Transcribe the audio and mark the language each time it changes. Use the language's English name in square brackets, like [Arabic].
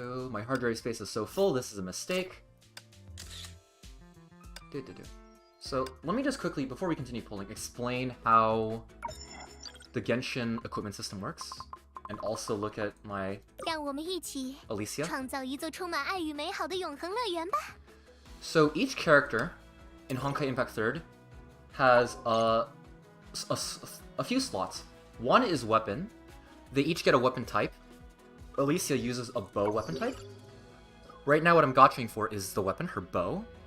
[English] My hard drive space is so full, this is a mistake. So let me just quickly, before we continue pulling, explain how the Genshin equipment system works, and also look at my [Chinese] 让我们一起 [English] Elysia. [Chinese] 创造一座充满爱与美好的永恒乐园吧。 [English] So each character in Honkai Impact 3rd has a few slots. One is weapon. They each get a weapon type. Elysia uses a bow weapon type. Right now what I'm gotching for is the weapon, her bow.